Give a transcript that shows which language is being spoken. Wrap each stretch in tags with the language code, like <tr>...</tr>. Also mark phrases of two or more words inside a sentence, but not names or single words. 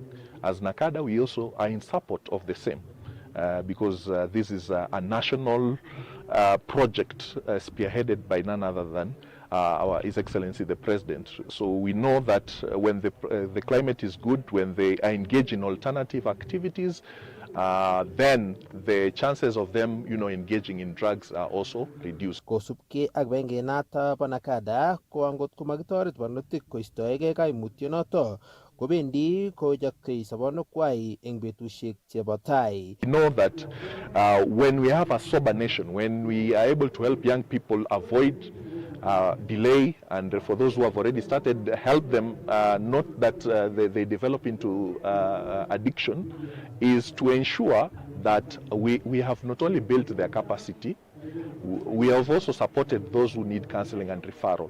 <en>As Nakada, we also are in support of the same because this is a national project spearheaded by none other than His Excellency the President. So we know that when the climate is good, when they are engaged in alternative activities, then the chances of them, engaging in drugs are also reduced.</en> <kln>Kosubkei ak kibagengeit nato bo Nakada ko angot komakitoret barnotik koistoegei kaimutyonoto kobendi kojaktei sobonukwai eng betusiek chebo tai.</kln> <en>We know that when we have a sober nation, when we are able to help young people avoid delay, and for those who have already started, help them not that they develop into addiction, is to ensure that we have not only built their capacity, we have also supported those who need counseling and referral.</en>